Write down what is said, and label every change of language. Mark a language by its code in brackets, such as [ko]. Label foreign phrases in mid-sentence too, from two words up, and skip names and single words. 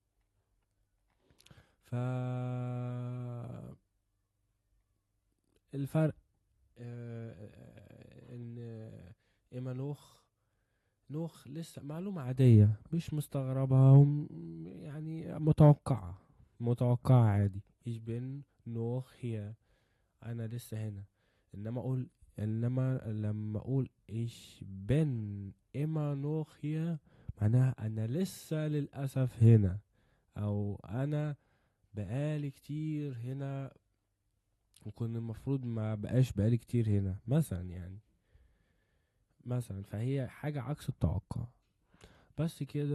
[ar] ف الفرق ان نوخ لسه معلومة عادية مش مستغربها يعني متوقعة عادي. [de] ich bin noch hier. [ar] انا لسه هنا. انما اقول انما لما اقول [de] ich bin immer noch hier [ar] معناها انا لسه للاسف هنا، او انا بقالي كتير هنا وكان المفروض ما بقاش بقالي كتير هنا مثلا. يعني مثلا فهي حاجة عكس التوقع. بس كده.